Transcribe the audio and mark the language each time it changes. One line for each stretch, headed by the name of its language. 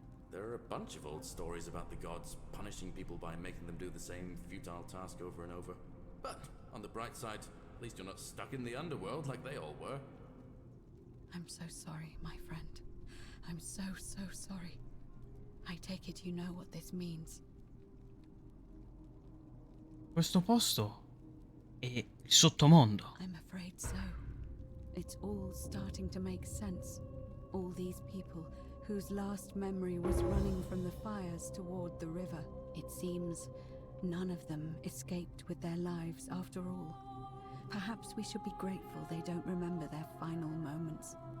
English: There are a bunch of old stories about the gods punishing people by making them do the same futile task over and over. But on the bright side, at least you're not stuck in the underworld like they all were. I'm so sorry, my friend. I'm so sorry. I take it you know what this means.
Italian: Questo posto è il sottomondo.
English: I'm afraid so. It's all starting to make sense. All these people whose last memory was running from the fires toward the river. It seems none of them escaped with their lives after all. Perhaps we should be grateful they don't remember their final moments.